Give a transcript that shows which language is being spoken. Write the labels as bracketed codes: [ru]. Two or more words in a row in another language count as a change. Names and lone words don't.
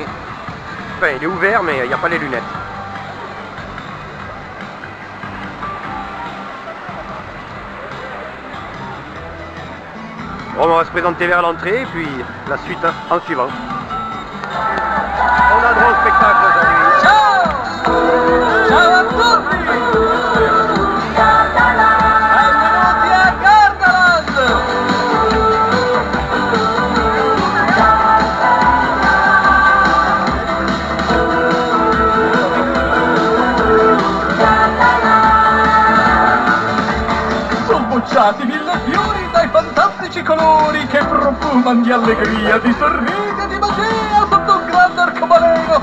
[fr] Enfin, il est ouvert, mais il n'y a pas les lunettes. Bon, on va se présenter vers l'entrée et puis la suite en suivant. On a droit au spectacle aujourd'hui. [it] Ciao! Ciao a tutti! Benvenuti a Gardaland! Sono bocciati mille fiori dai fantastici colori che profumano di allegria, di sorrisi e di magia sotto un grande arcobaleno.